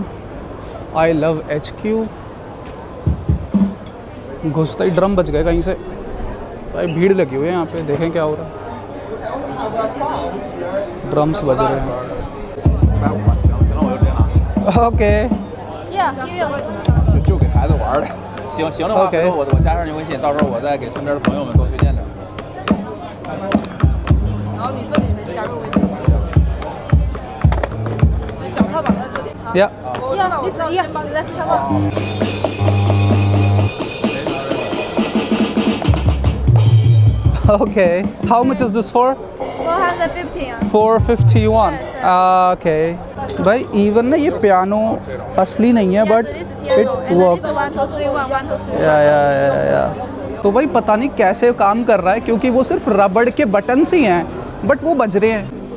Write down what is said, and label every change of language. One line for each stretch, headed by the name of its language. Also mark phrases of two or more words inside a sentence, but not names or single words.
English: I love HQ.
Hindi: घुसते ही ड्रम बज गए कहीं से। भाई भीड़ लगी हुई है यहाँ पे, देखें क्या हो रहा है। ड्रम्स बज रहे हैं। ओके
Chinese: 就给孩子玩的。行的话， OK 回头我加上你微信，到时候我再给身边的朋友们多推荐点。然后你这里可以加入微信。那脚踏板在这里。 Yeah 我知道，我知道，先帮你在上面。
English: Okay. How much is this for? 450 451. Okay.
Hindi: भाई इवन ना ये पियानो असली नहीं है
English: but it works.
Hindi: या तो भाई पता नहीं कैसे काम कर रहा है, क्योंकि वो सिर्फ रबड़ के बटन्स ही हैं बट वो बज रहे हैं।